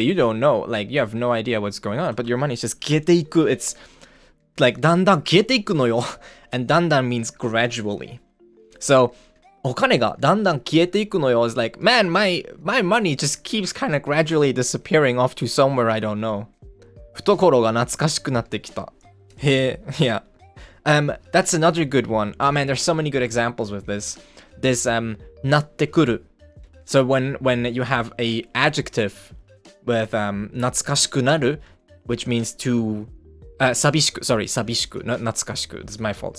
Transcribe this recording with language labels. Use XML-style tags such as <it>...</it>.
<en>You don't know, like you have no idea what's going on, but your money is just kieteiku. It's like</en> <ja>dandan kieteiku no yo,</ja> <en>and dandan means gradually. So</en> <ja>お金がだんだん消えていくのよ</ja> <en>is like, man, my money just keeps kind of gradually disappearing off to somewhere I don't know.</en> <ja>懐が懐かしくなってきた.</ja> <en>Yeah. That's another good one. Oh man, there's so many good examples with this. This なってくる. So when you have a adjective with 懐かしくなる, which means to 寂しく not 懐かしく. This is my fault.</en>